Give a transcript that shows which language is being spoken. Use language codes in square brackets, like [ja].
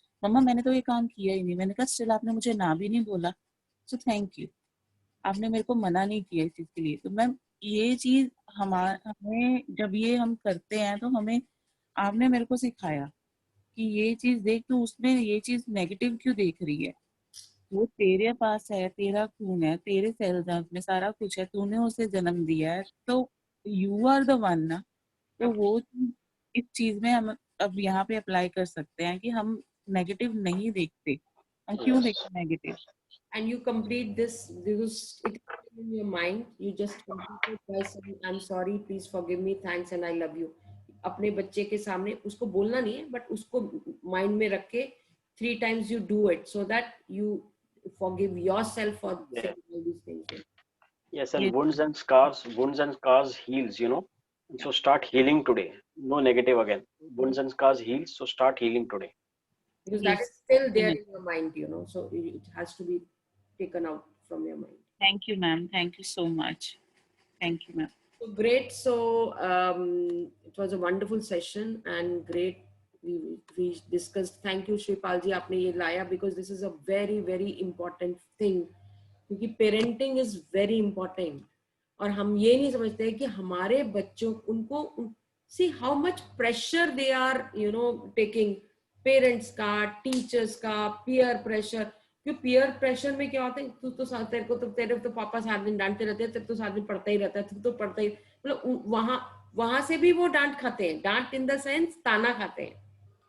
[hi] मम्मा मैंने तो ये काम किया ही नहीं, मैंने कहा स्टिल आपने मुझे ना भी नहीं बोला, सो थैंक यू, आपने मेरे को मना नहीं किया इस चीज के लिए। तो मैम ये चीज हमें जब ये हम करते हैं तो हमें, आपने मेरे को सिखाया कि ये चीज देख, तू उसमें ये चीज नेगेटिव क्यों देख रही है, वो तेरे पास है, तेरा खून है, तेरे सेल्स हैं उसमें, सारा कुछ है, तूने उसे जन्म दिया है, तो [en] you are the one [hi] ना। तो वो चीज, इस चीज में हम अब यहाँ पे अप्लाई कर सकते हैं कि हम नेगेटिव नहीं देखते, हम क्यों [en] Yes. [hi] देखते negative. [en] And you complete this because it is in your mind. You just complete it by saying, I'm sorry, please forgive me, thanks and I love you. [hi] अपने बच्चे के सामने उसको बोलना नहीं है, बट उसको माइंड में रख के [en] 3 times you do it so that you forgive yourself for Yeah. saying all these things. Yes, [hi] ये [en] and wounds and scars heals, you know. So start healing today. No negative again. Wounds and scars heals, so start healing today. Because that yes, is still there definitely. in your mind, so it has to be taken out from your mind. Thank you ma'am, thank you so much, thank you ma'am. So great. So it was a wonderful session and great. We discussed. Thank you, Shripal ji, [hi] आपने ये लाया [en] because this is a very very important thing. [hi] क्योंकि [en] parenting is very important. [hi] और हम ये नहीं समझते कि हमारे बच्चों उनको [en] see how much pressure they are taking, [hi] parents का, teachers का, peer pressure. क्यों पीयर प्रेशर में क्या होता है, तू तो तेरे तो पापा सात दिन डांटते रहते हैं, तेरे तो सात दिन पढ़ता ही रहता है, तू तो पढ़ता ही, मतलब वहां से भी वो डांट खाते हैं, डांट [en] in the sense [hi] ताना खाते हैं।